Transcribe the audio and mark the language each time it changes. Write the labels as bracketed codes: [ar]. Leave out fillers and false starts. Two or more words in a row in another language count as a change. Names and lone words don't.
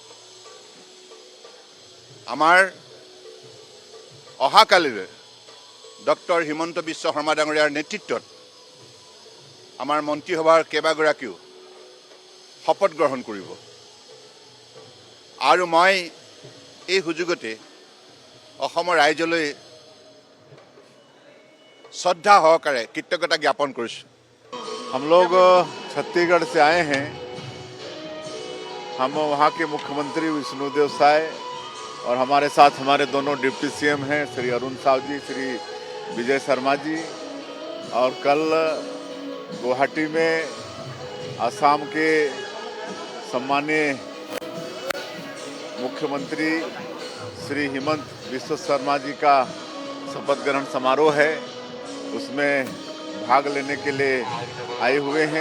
[as] আমাৰ অহাকালিলৈ ডক্টৰ হিমন্ত বিশ্ব শৰ্মা ডাঙৰীয়াৰ নেতৃত্বত আমাৰ মন্ত্ৰীসভাৰ কেইবাগৰাকীও শপত গ্ৰহণ কৰিব। আৰু মই এই সুযোগতে অসমৰ ৰাইজলৈ শ্ৰদ্ধা সহকাৰে কৃতজ্ঞতা জ্ঞাপন কৰিছোঁ। [hi] हम लोग छत्तीसगढ़ से आए हैं। हम वहाँ के मुख्यमंत्री विष्णुदेव साय और हमारे साथ हमारे दोनों डिप्टी सीएम हैं, श्री अरुण साव जी, श्री विजय शर्मा जी। और कल गुवाहाटी में असम के सम्मानीय मुख्यमंत्री श्री हिमंत बिस्वा शर्मा जी का शपथ ग्रहण समारोह है, उसमें भाग लेने के लिए आए हुए हैं।